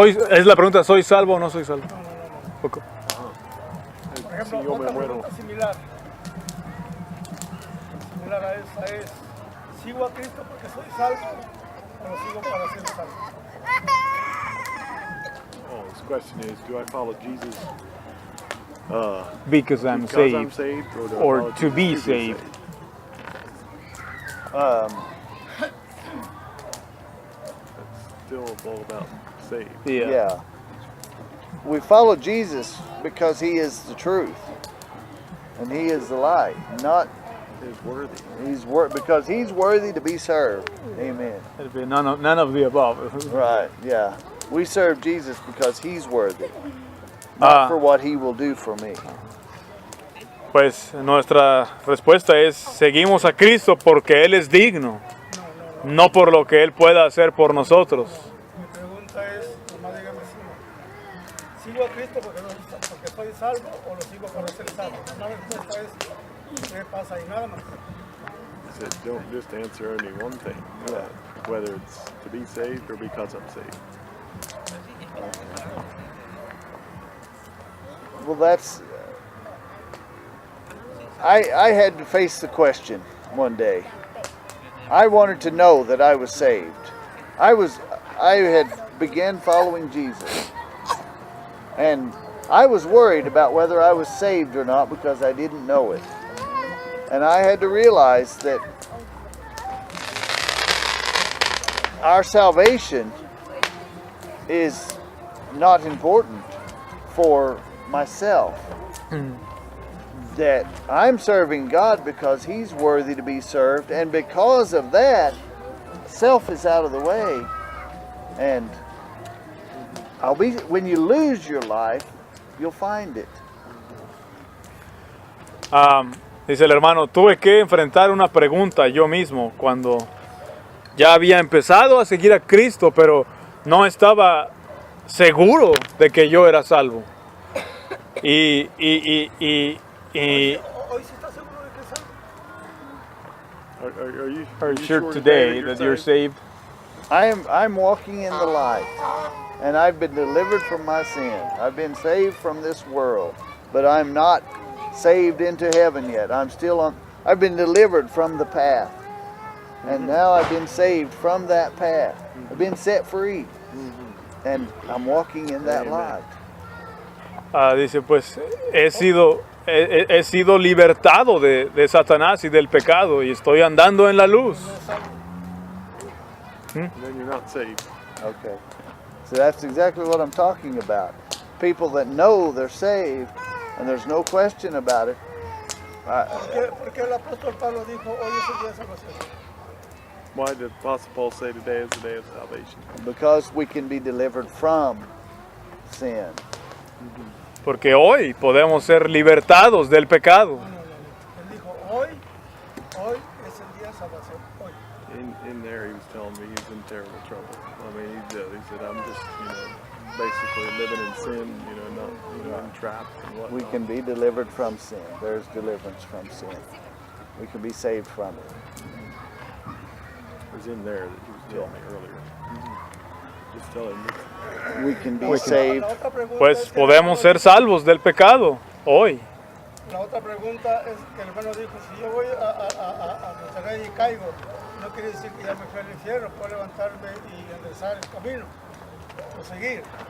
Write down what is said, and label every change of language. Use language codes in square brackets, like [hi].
[es] Es la pregunta, ¿soy salvo o no soy salvo? Ok. Por ejemplo, Si yo me otra muero. pregunta similar a esa es, ¿sigo a Cristo porque soy salvo o lo sigo para ser salvo? [en] Oh, his question is, do I follow Jesus Because I'm because I'm saved, saved, or, do I or follow to Jesus be to saved. Still all about saved. Yeah. We follow Jesus because he is the truth. And he is the light. Not Is worthy. because he's worthy to be served. Amen. It'd be none of the above. Right, yeah. We serve Jesus because he's worthy. Not for what he will do for me. [es] Pues nuestra respuesta es, seguimos a Cristo porque Él es digno, no por lo que Él pueda hacer por nosotros. Mi pregunta es, nomás dígame si ¿sigo a Cristo porque soy salvo o lo sigo para ser salvo? La respuesta es, ¿qué pasa? Y nada más. [en] He said, don't just answer only one thing, whether it's to be saved or because I'm saved. Well, that's... I had to face the question one day. I wanted to know that I was saved. I had began following Jesus. And I was worried about whether I was saved or not because I didn't know it. And I had to realize that our salvation is not important for myself. That I'm serving God because he's worthy to be served, and because of that, self is out of the way. And when you lose your life, you'll find it. [es] Dice el hermano, tuve que enfrentar una pregunta yo mismo cuando ya había empezado a seguir a Cristo, pero no estaba seguro de que yo era salvo. ¿Hoy sí está seguro de que es salvo? [en] Are you sure today that you're saved? I'm walking in the light, and I've been delivered from my sin. I've been saved from this world, but I'm not saved into heaven yet. I've been delivered from the path, and now I've been saved from that path. I've been set free, and I'm walking in that light. [es] dice, pues he sido libertado de Satanás y del pecado y estoy andando en la luz. [en] Then you're not saved. Okay. So that's exactly what I'm talking about. People that know they're saved, and there's no question about it. [es] ¿Por qué el apóstol Pablo dijo, hoy es el día de salvación? [en] Why did Apostle Paul say today is the day of salvation? Because we can be delivered from sin. [es] Porque hoy podemos ser libertados del pecado. No. Él dijo, hoy es el día de salvación. Hoy. [en] In there, he was telling me he's in terrible trouble. I mean, he said, I'm just, basically living in sin, not, entrapped and whatnot. We can be delivered from sin. There's deliverance from sin. We can be saved from it. It was in there that he was telling me earlier. Just telling me. We can be saved. [es] La otra pregunta Pues es que podemos ser salvos del pecado hoy. La otra pregunta es que el hermano dijo, si yo voy a Monterrey y caigo, no quiere decir que ya me fui al infierno, puedo levantarme y enderezar el camino, o seguir.